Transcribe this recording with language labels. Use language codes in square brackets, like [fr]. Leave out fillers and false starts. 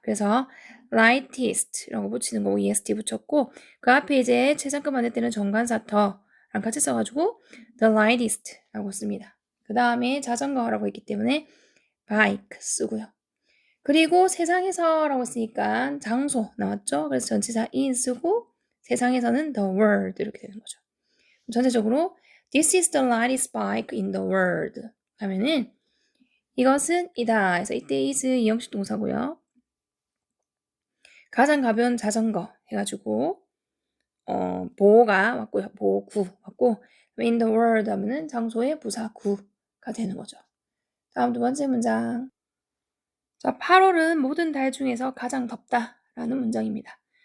[ko] 그래서 lightest라고 붙이는 거고 est 붙였고 그 앞에 이제 최상급 만들 때는 정관사 더랑 같이 써가지고 the lightest라고 씁니다. 그 다음에 자전거라고 했기 때문에 bike 쓰고요. 그리고 세상에서라고 쓰니까 장소 나왔죠? 그래서 전치사 in 쓰고 세상에서는 the world 이렇게 되는 거죠. 전체적으로 [en] this is the lightest bike in the world [ko] 하면은 이것은 이다. 그래서 이때 is 이형식 동사고요. 가장 가벼운 자전거 해가지고 보호가 왔고요. 보호구 왔고 in the world 하면은 장소의 부사 구가 되는 거죠. 다음 두 번째 문장. 자, 8월은 모든 달 중에서 가장 덥다라는 문장입니다.